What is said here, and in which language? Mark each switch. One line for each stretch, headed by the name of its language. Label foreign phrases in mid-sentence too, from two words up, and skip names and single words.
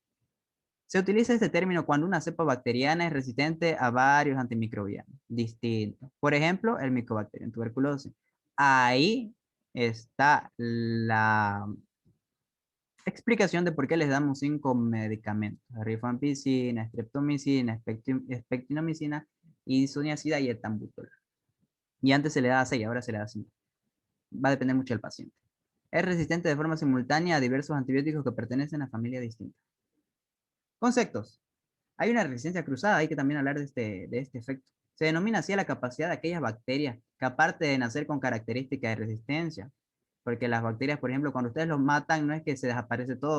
Spanish: Se utiliza este término cuando una cepa bacteriana es resistente a varios antimicrobianos distintos. Por ejemplo, el Mycobacterium tuberculosis. Ahí está la explicación de por qué les damos 5 medicamentos: rifampicina, streptomicina, espectinomicina, isoniazida y etambutol. Y antes se le daba 6, ahora se le da 5. Va a depender mucho del paciente. Es resistente de forma simultánea a diversos antibióticos que pertenecen a familias distintas. Conceptos. Hay una resistencia cruzada, hay que también hablar de este efecto. Se denomina así a la capacidad de aquellas bacterias que, aparte de nacer con características de resistencia, porque las bacterias, por ejemplo, cuando ustedes los matan, no es que se desaparece todo.